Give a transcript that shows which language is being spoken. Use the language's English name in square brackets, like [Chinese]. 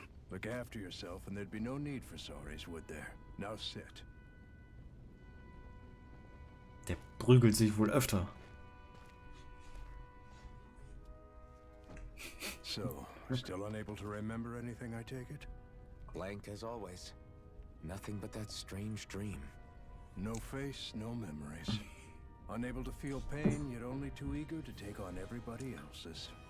[English] Look after yourself and there'd be no need for sorries, would there? Now sit. [German] Der prügelt sich wohl öfter. [English] So, still unable to remember anything, I take it? Blank as always. Nothing but that strange dream. No face, no memories. Unable to feel pain, yet only too eager to take on everybody else's.